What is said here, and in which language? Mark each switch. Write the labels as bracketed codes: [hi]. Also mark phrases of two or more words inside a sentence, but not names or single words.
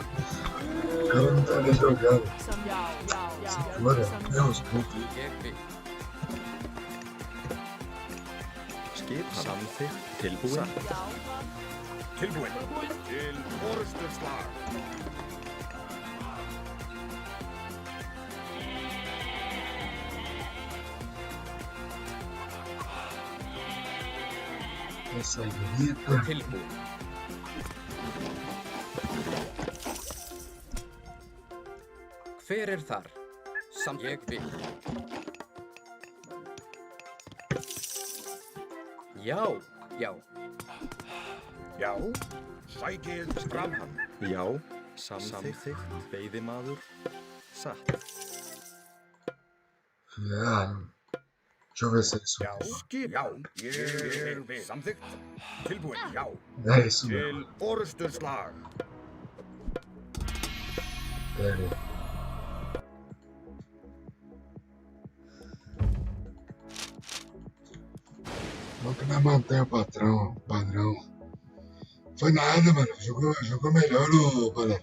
[pt] O cara não tá nem jogando. Fora, Deus, puto. [is] Ég vil. skipan, samþykkt, tilbúin, Tilbúin. Til orustuslag. [pt] Essa aí bonita. [is] Tilbúin. Hver þar? Ég vil. Já, já. Já, sækið fram. Já, samþykkt, veiðimaður, satt. Já. [pt] Deixa eu ver se é isso. [is] Já, skip. Já, ég vil. Samþykkt. Tilbúin. Já. [pt] É isso [is] Til [pt] mesmo. [is] orrustuslag. [pt] Pera. Nunca me mantenha o padrão. Foi nada, mano. Jogou melhor o Balé.